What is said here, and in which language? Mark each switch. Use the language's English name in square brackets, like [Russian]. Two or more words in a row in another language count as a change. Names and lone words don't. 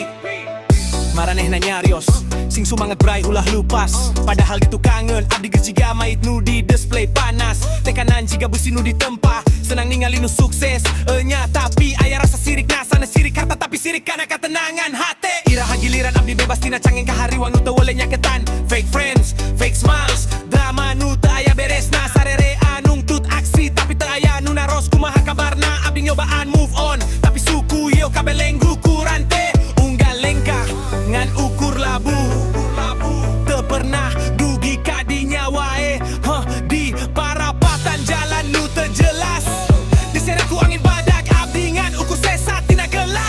[Sundanese] Maranehna nyarios, sing sumanget brai ulah lupas. Padahal gitu kangen, abdi geus jiga mait nu di display panas. Tekanan jiga besi nu ditempa, senang ningali nu sukses. Enya tapi aya rasa sirik, nah sanes sirik harta tapi sirik kana katenangan hate. Iraha giliran abdi bebas tina cangeng kahariwang nu teu woleh nyaketan. [English] Fake friends, fake smiles, [Sundanese] drama nu teu aya beresna. Sarerean nungtut aksi tapi teu aya nu naros. Kumaha kabarna abdi nyobaan [English] move on, [Sundanese] tapi suku ieu kabeleng ukuran teh unggal lengkah ngan ukur labu. Teu pernah dugi kadinya wae, di parapatan jalan nu teu jelas. Diseret ku angin badak, abdi ngan ukur sesa tina gelas.